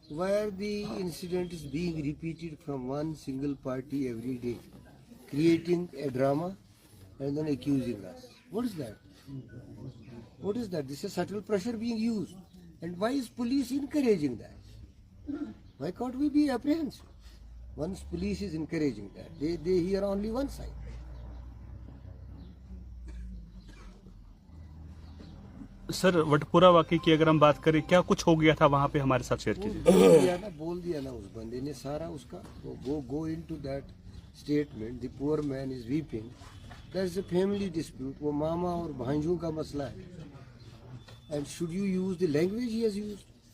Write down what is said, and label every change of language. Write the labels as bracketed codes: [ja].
[en] Where the incident is being repeated from one single party every day, creating a drama and then accusing us. What is that? What is that? This is subtle pressure being used. And why is police encouraging that? Why can't we be apprehensive? Once police is encouraging that, they hear only one side. [hi] Sir वटपुरा वाकई की अगर हम बात करें, क्या कुछ हो गया था वहाँ पे, हमारे साथ शेयर कीजिए। बोल दिया ना उस बंदे ने सारा उसका, [en] go into that statement. The poor man is weeping. There is a family dispute. [hi] वो मामा और भांजों का मसला है. [en] And should you use the language he has used?